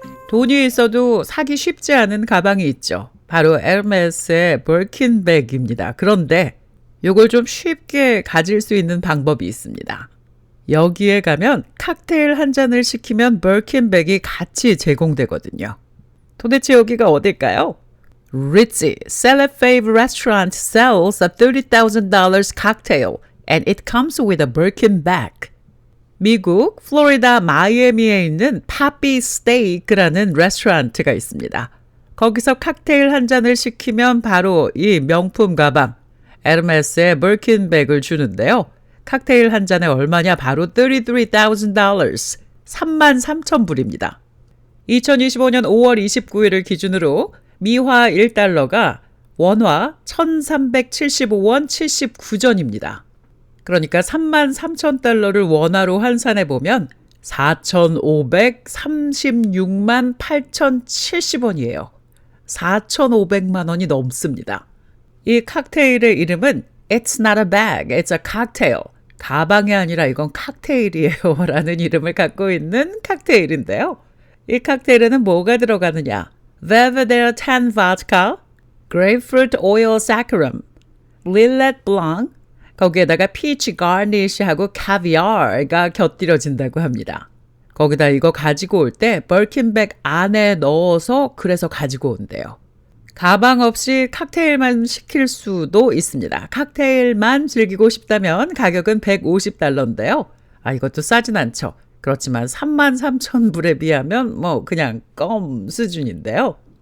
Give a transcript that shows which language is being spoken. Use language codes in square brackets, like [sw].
[ko] 돈이 있어도 사기 쉽지 않은 가방이 있죠. 바로 에르메스의 버킨백입니다. 그런데 이걸 좀 쉽게 가질 수 있는 방법이 있습니다. 여기에 가면 칵테일 한 잔을 시키면 버킨백이 같이 제공되거든요. 도대체 여기가 어딜까요? [en] Ritzy Celefave Restaurant sells a $30,000 cocktail and it comes with a Birkin bag. [ko] 미국 플로리다 마이애미에 있는 파피 스테이크라는 레스토랑트가 있습니다. 거기서 칵테일 한 잔을 시키면 바로 이 명품 가방 에르메스의 버킨백을 주는데요. 칵테일 한 잔에 얼마냐? 바로 $33,000, 33,000불입니다. 2025년 5월 29일을 기준으로 미화 1달러가 원화 1,375원 79전입니다. 그러니까 33,000달러를 원화로 환산해 보면 4,536만 8,070원이에요. 4,500만 원이 넘습니다. 이 칵테일의 이름은 [en] It's not a bag, it's a cocktail. [ko] 가방이 아니라 이건 칵테일이에요 라는 이름을 갖고 있는 칵테일인데요. 이 칵테일에는 뭐가 들어가느냐? Belvedere Tan Vodka, Grapefruit Oil Saccharum, Lillet Blanc, 거기에다가 피치 가니쉬하고 카비아가 곁들여진다고 합니다. 거기다 이거 가지고 올 때 버킨백 안에 넣어서 그래서 가지고 온대요. 가방 없이 칵테일만 시킬 수도 있습니다. 칵테일만 즐기고 싶다면 가격은 $150인데요. 이것도 싸진 않죠. 그렇지만 33,000불에 비하면 그냥 껌 수준인데요.